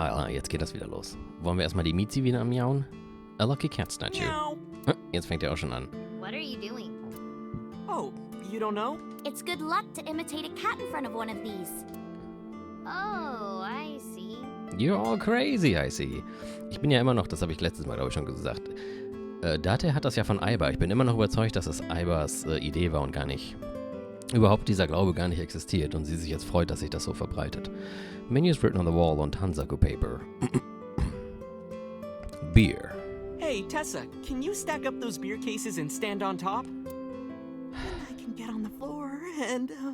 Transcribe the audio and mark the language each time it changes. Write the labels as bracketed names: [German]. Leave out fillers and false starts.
[German] Jetzt geht das wieder los. Wollen wir erstmal die Mizi wieder miauen? [English] A lucky cat statue. Meow. Jetzt fängt er auch schon an. What are you doing? Oh, you don't know? It's good luck to imitate a cat in front of one of these. Oh, I see. You're all crazy, I see. [German] Ich bin ja immer noch, das habe ich letztes Mal, glaube ich, schon gesagt. Date hat das ja von Aiba. Ich bin immer noch überzeugt, dass es Aibas Idee war und überhaupt dieser Glaube gar nicht existiert und sie sich jetzt freut, dass sich das so verbreitet. [English] Menus written on the wall on Tanzaku paper. Beer. Hey, Tessa, can you stack up those beer cases and stand on top? I can get on the floor and,